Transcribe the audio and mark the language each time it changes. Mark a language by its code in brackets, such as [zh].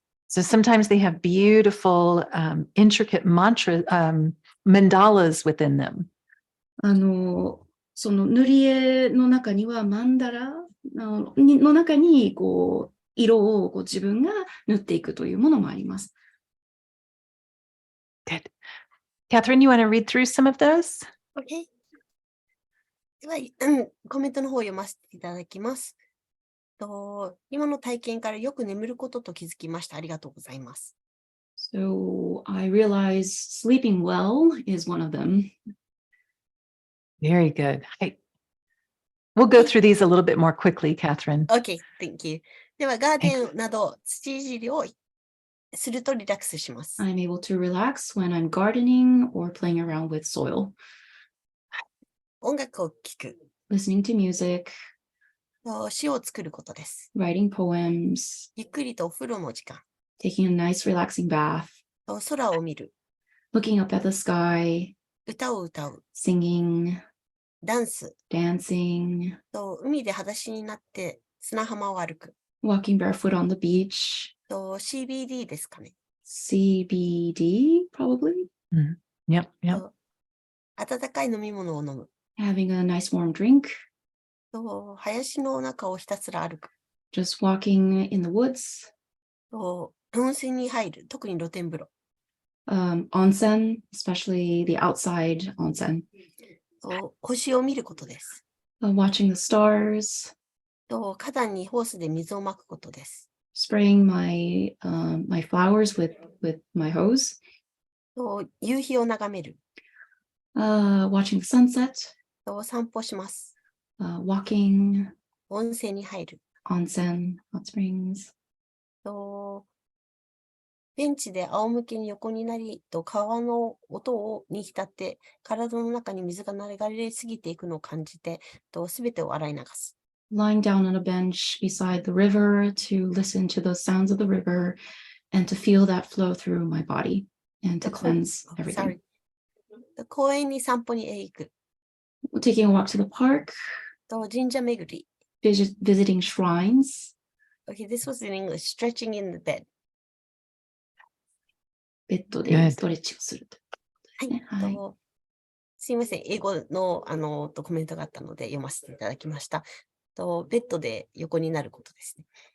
[en] So sometimes they have beautiful, intricate mandalas within them. [ja] その塗り絵の中にはマンダラの中にこう色を自分が塗っていくというものもあります。 [en] Good. Catherine, you want to read through some of those? OK。 [ja] では、コメントの方を読ませていただきます。今の体験からよく眠ることと気づきました。ありがとうございます。 [en] So I realize sleeping well is one of them. Very good. We'll go through these a little bit more quickly, Catherine. OK, thank you. [ja] では、ガーデンなど土いじりをするとリラックスします。 [en] I'm able to relax when I'm gardening or playing around with soil. [ja] 音楽を聴く。 [en] Listening to music. [ja] 詩を作ることです。 [en] Writing poems. [ja] ゆっくりとお風呂の時間。 [en] Taking a nice relaxing bath. [ja] 空を見る。 [en] Looking up at the sky. [ja] 歌を歌う。 [en] Singing. [ja] ダンス。 [en] Dancing. [ja] 海で裸足になって砂浜を歩く。 [en] Walking barefoot on the beach. [ja] CBD ですかね。 [en] CBD, probably. Yep. [ja] 温かい飲み物を飲む。 [en] Having a nice warm drink. [ja] 林の中をひたすら歩く。 [en] Just walking in the woods. [ja] 温泉に入る。特に露天風呂。 [en] Onsen, especially the outside onsen. [ja] 星を見ることです。 [en] Watching the stars. [ja] 花壇にホースで水をまくことです。 [en] Spraying my flowers with my hose. [ja] 夕日を眺める。 [en] Watching the sunset. [ja] 散歩します。 [en] Walking. [ja] 温泉に入る。 [en] Onsen, hot springs. [ja] ベンチで仰向けに横になり、川の音に浸って、体の中に水が流れすぎていくのを感じて、すべてを洗い流す。 [en] Lying down on a bench beside the river to listen to the sounds of the river and to feel that flow through my body and to cleanse everything. [ja] 公園に散歩に行く。 [en] Taking a walk to the park. [ja] 神社巡り。 [en] Visiting shrines. Okay, this was in English. Stretching in the bed. [ja] ベッドでストレッチをする。すいません。英語のコメントがあったので読ませていただきました。ベッドで横になることですね。